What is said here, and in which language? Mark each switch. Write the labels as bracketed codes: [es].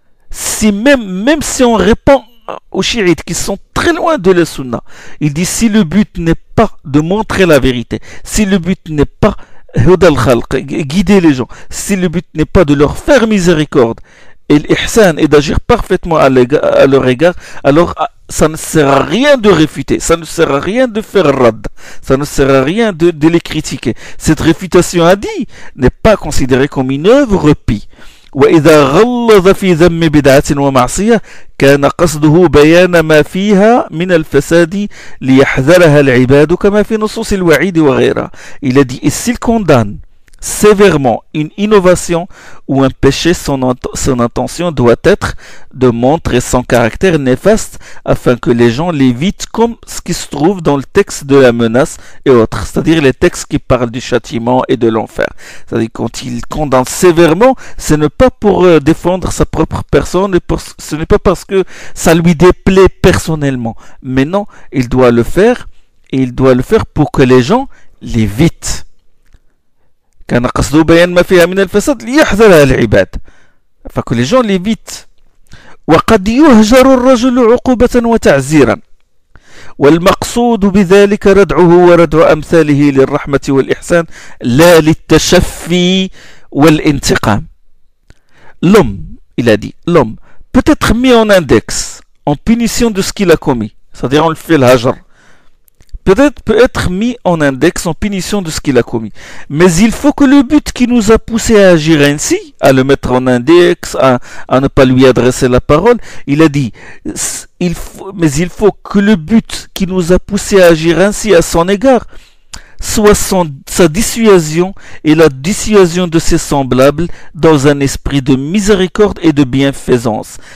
[fr] Si même si on répond aux chiites qui sont très loin de la sunna, il dit si le but n'est pas de montrer la vérité, si le but n'est pas guider les gens, si le but n'est pas de leur faire miséricorde, et l'ihsan est d'agir parfaitement à leur égard, alors ça ne sert à rien de réfuter, ça ne sert à rien de faire rad, ça ne sert à rien de les critiquer. Cette réfutation a dit n'est pas considérée comme une œuvre pie. [ar] وإذا غلظ في ذم بدعة ومعصية كان قصده بيان ما فيها من الفساد ليحذرها العباد كما في نصوص الوعيد وغيرها. [fr] Il a dit et s'il condamne sévèrement une innovation ou un péché, son intention doit être de montrer son caractère néfaste afin que les gens l'évitent comme ce qui se trouve dans le texte de la menace et autres, c'est-à-dire les textes qui parlent du châtiment et de l'enfer. C'est-à-dire quand il condamne sévèrement, ce n'est pas pour défendre sa propre personne, ce n'est pas parce que ça lui déplaît personnellement, mais non, il doit le faire et il doit le faire pour que les gens l'évitent. [ar] كان قصده بيان ما فيها من الفساد ليحذرها العباد فكل [fr] les gens l'évitent. [ar] وقد يهجر الرجل عقوبة وتعزيرا والمقصود بذلك ردعه وردع أمثاله للرحمة والإحسان لا للتشفي والانتقام. [fr] L'homme, il a dit, l'homme peut être mis en index en punition de ce qu'il a commis, c'est-à-dire on le fait le hajr, peut être mis en index en punition de ce qu'il a commis. Mais il faut que le but qui nous a poussé à agir ainsi, à le mettre en index, à ne pas lui adresser la parole, il a dit, il faut que le but qui nous a poussé à agir ainsi à son égard soit sa dissuasion et la dissuasion de ses semblables dans un esprit de miséricorde et de bienfaisance.